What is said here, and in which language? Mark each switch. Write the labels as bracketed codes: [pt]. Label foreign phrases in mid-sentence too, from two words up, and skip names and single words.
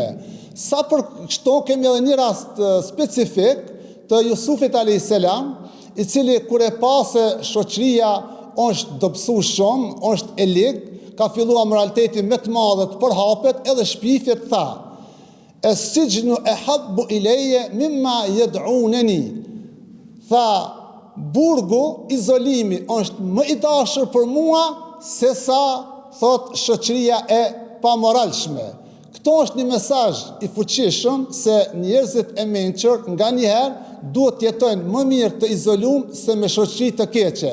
[sq] Sa për kështu kemi edhe një rast specifik të Jusufit [ar] عليه السلام, [sq] i cili kur e pa se shoqëria është dobësuar shumë, është e ligë, ka filluar moraliteti më të madh të përhapet edhe shpifjet tha. [ar] السجن أحب إلي مما يدعونني. [sq] Tha, burgu, izolimi është më i dashur për mua se sa thot shoqëria e pamoralshme. Këto është një mesazh i fuqishëm se njerëzit e mençur nganjëherë duhet të jetojnë më mirë të izoluar se me shoqëri të keqe.